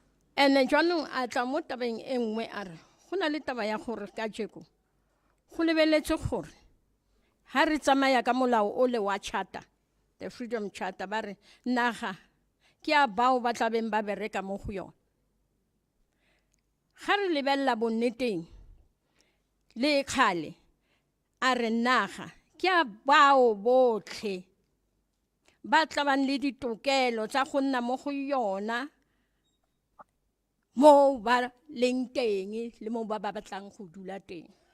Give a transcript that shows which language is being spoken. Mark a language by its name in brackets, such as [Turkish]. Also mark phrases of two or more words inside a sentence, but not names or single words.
[Tswana] ene jwanong a tla mo tabeng e nngwe a re go na le taba ya gore ka jeko go lebeletse gore ha re tsamaya ka molao o le wa charter, [English] the freedom charter, [Tswana] ba re naga ke a bao ba tla beng ba bereka mo go yona. Ga re lebella bonneteng le kgale a re naga ke a bao botlhe ba tla bang le ditokelo tsa go nna mo go yona mo ba leng teng le mo ba batlang go dula teng.